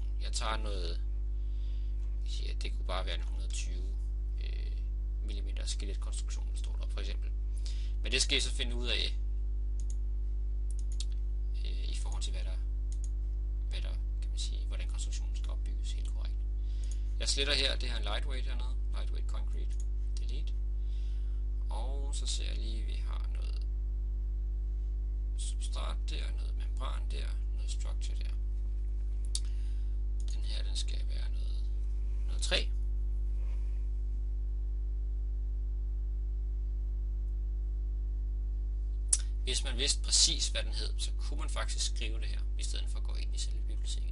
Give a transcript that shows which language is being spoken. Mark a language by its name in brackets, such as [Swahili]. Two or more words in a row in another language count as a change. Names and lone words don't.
[Danish] Jeg tager noget, ja, det kunne bare være en 120 mm skeletkonstruktion, der står der for eksempel. Men det skal I så finde ud af, i forhold til hvad der kan man sige, hvordan konstruktionen skal opbygges helt korrekt. Jeg sletter her, det her en lightweight hernede, [English] lightweight concrete, delete. [Danish] Og så ser jeg lige, at vi har noget substrat der, noget membran der, noget structure der. Den her, den skal være noget træ. Hvis man vidste præcis, hvad den hed, så kunne man faktisk skrive det her, i stedet for at gå ind i selve biblioteket.